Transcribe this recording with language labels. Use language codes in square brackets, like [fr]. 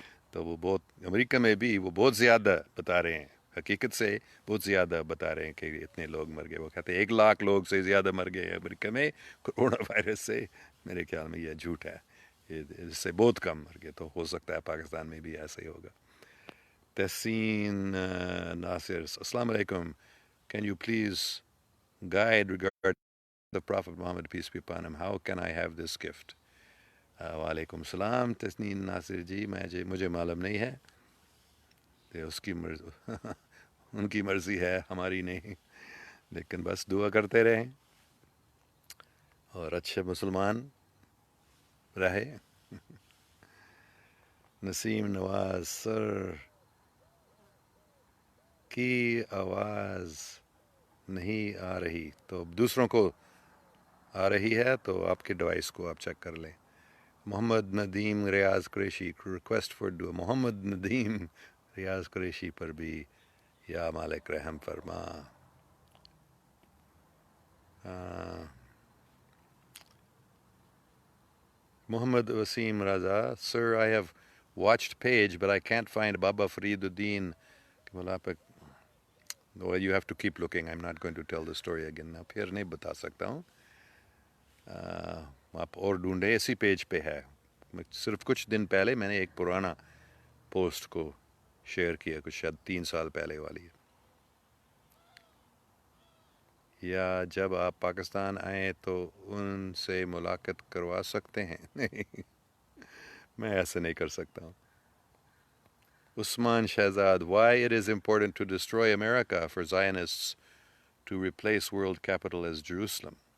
[ur] تو وہ بہت امریکہ میں بھی وہ بہت زیادہ بتا رہے ہیں، حقیقت سے بہت زیادہ بتا رہے ہیں کہ اتنے لوگ مر گئے. وہ کہتے ہیں 1,00,000 لوگ سے زیادہ مر گئے امریکہ میں کرونا وائرس سے. میرے خیال میں یہ جھوٹ ہے، اس سے بہت کم مر گئے. تو ہو سکتا ہے پاکستان میں بھی ایسا ہی ہوگا. تحسین ناصر، السلام علیکم. [en] Can you please guide regarding the Prophet Muhammad, peace be upon him? How can I have this gift? [ur] وعلیکم السلام تحسین ناصر جی. مجھے معلوم نہیں ہے، اس کی مرضی ان کی مرضی ہے، ہماری نہیں. لیکن بس دعا کرتے رہیں اور اچھے مسلمان رہے. نسیم نواز، سر کی آواز نہیں آ رہی تو دوسروں کو آ رہی ہے، تو آپ کے ڈیوائس کو آپ چیک کر لیں. محمد ندیم ریاض قریشی، ریکویسٹ فار ڈو. محمد ندیم ریاض قریشی پر بھی یا مالک رحم فرما. [en] Muhammad Wasim Raza, sir, I have watched page, but I can't find Baba Fariduddin. Well, you have to keep looking. I'm not going to tell the story again. [ur] Now, پھر نہیں بتا سکتا ہوں. آپ اور ڈھونڈے، اسی پیج پہ ہے. صرف کچھ دن پہلے میں نے ایک پرانا پوسٹ کو شیئر کیا، کچھ شاید 3 سال پہلے والی. یا جب آپ پاکستان آئیں تو ان سے ملاقات کروا سکتے ہیں؟ نہیں، میں ایسا نہیں کر سکتا ہوں. [en] Usman Shahzad, why it is important to destroy America for Zionists to replace world capital as Jerusalem?